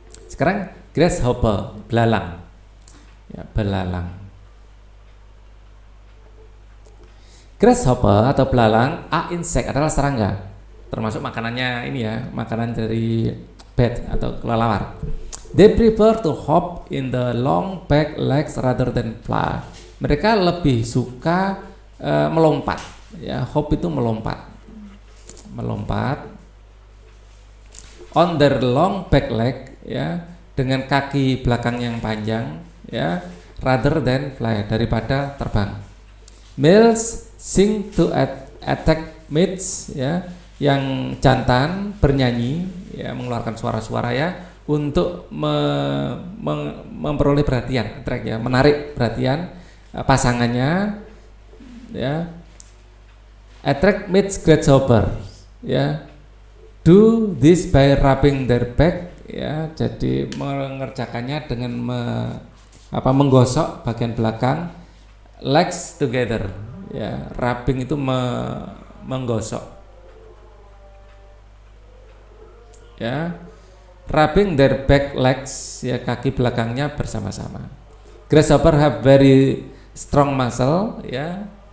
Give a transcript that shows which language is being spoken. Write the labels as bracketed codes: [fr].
[id] Sekarang grasshopper, belalang, ya, belalang. Grasshopper atau belalang insect adalah serangga, termasuk makanannya ini ya, makanan dari bat atau kelelawar. [en] They prefer to hop in the long back legs rather than fly. [id] Mereka lebih suka melompat. Ya, hop itu melompat. [en] On their long back leg, [id] ya, dengan kaki belakang yang panjang, ya, [en] rather than fly, [id] daripada terbang. [en] Males sing to attack mates, [id] ya, yang jantan bernyanyi, ya, mengeluarkan suara-suara ya, untuk memperoleh perhatian, attract ya, menarik perhatian pasangannya, ya. [en] Attract mates grasshopper, ya. Do this by rubbing their back, ya. [id] Jadi mengerjakannya dengan menggosok bagian belakang, [en] legs together, [id] ya. Rubbing itu menggosok, ya. [en] Rubbing their back legs, ya, [id] kaki belakangnya bersama-sama. [en] Grasshopper have very strong muscle, ya.